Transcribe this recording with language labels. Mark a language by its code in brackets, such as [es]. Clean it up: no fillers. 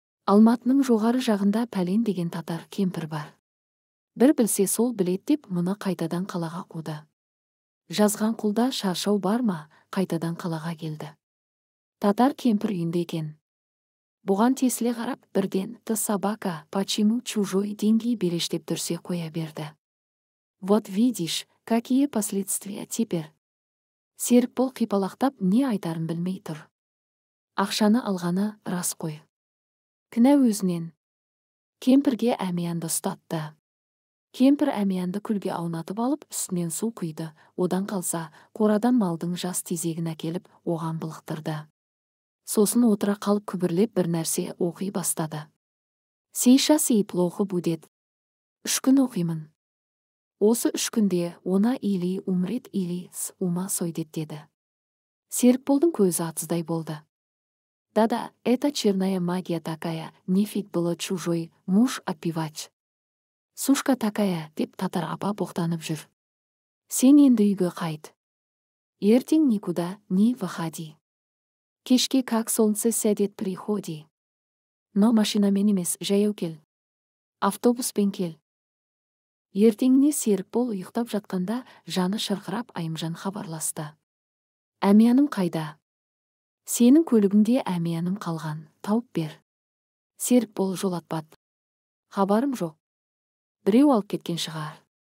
[kk] Алматының жоғары жағында пәлен деген татар кемпір бар. Бір білсе сол білет деп мұны қайтадан қалаға қуды. Жазған құлда шаршау бар ма, қайтадан қалаға келді. Татар кемпір үйінде екен. Бұған тесіле қарап, бірден [ru] «Ты собака, почему чужой деньги берешь» [kk] деп дүрсе қоя берді. [ru] Вот видишь, какие последствия теперь. [kk] Серікбол қипалақтап не айтарын білмей тұр. Ақшаны алғаны рас қой. Кінә өзінен. Кемпірге Әмиянды ұстатты. Кемпір Әмиянды күлге аунатып алып, үстінен су құйды. Одан қалса, қорадан малдың жас тезегін әкеліп, оған былықтырды. Сосын отыра қалып күбірлеп бір нәрсе оқи бастады. [ru] Сейчас и плохо будет. [kk] 3 күн оқимын. Осы 3 күнде [ru] она или умрет, или с ума сойдет [kk] деді. Серікболдың көзі атыздай болды. [ru] Да-да, это черная магия такая, нефиг было чужой муж отпевать. Сушка такая, [kk] деп татар апа боқтанып жүр. Сен енді үйге қайт. Ертең [ru] никуда не выходи. [kk] Кешке [ru] как солнце сядет приходи. [kk] Но машинамен емес, жаяу кел. Автобуспен кел. Ертеңіне Серікбол ұйықтап жатқанда жаны шырқырап Айымжан хабарласты. Әмияным қайда? Сенің көлігіңде Әмияным қалған, тауып бер. Серікбол жолатпады. Хабарым жоқ. Біреу алып кеткен шығар.